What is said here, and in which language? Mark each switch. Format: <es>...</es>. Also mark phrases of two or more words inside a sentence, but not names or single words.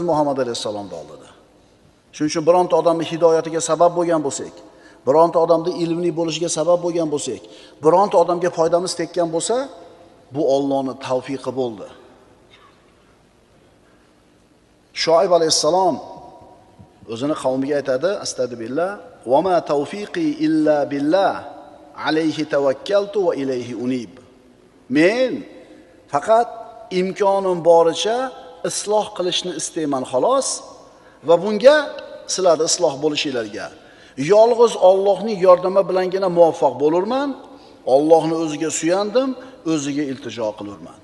<uz>Muhammad alayhissalomning oldida. Shuning uchun bironta odamning hidoyatiga sabab bo'lgan bo'lsak, bironta odamning ilmli bo'lishiga sabab bo'lgan bo'lsak, bironta odamga foydamiz tekkan bo'lsa, bu Allohning tavfiqi bo'ldi. Shoaib alayhissalom o'zini qavmiga aytadi, astagfirullah,</uz> <ar>"وما توفيقي إلا بالله عليه توكلت وإليه أنيب."</ar> <uz>Men faqat imkonim boricha isloh qilishni istayman xolos va bunga sizlar isloh bo'lishinglarga yolg'iz Allohning yordami bilangina muvaffaq bo'lurman. Allohni o'ziga suyandim, o'ziga iltijo qilurman.</uz>